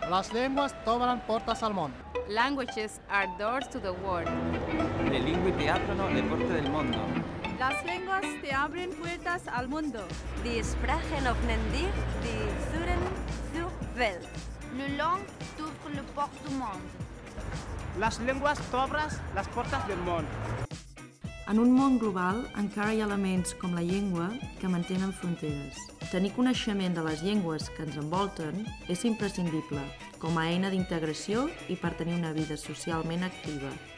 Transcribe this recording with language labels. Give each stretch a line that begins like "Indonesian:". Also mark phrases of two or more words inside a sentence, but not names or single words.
Catalan: Las lenguas t'obren portes al món.
English: Languages are doors to the world.
Italian: Le lingue ti aprono le porte del mondo.
Spanish: Las lenguas te abren puertas al mundo.
German: Die Sprachen öffnen dir die Türen zur Welt.
French: Le langue t'ouvre le porte du monde.
Catalan: Les llengües t'obres les portes del món. En un món global encara hi ha elements com la llengua que mantenen fronteres. Tenir coneixement de les llengües que ens envolten és imprescindible com a eina d'integració i per tenir una vida socialment activa.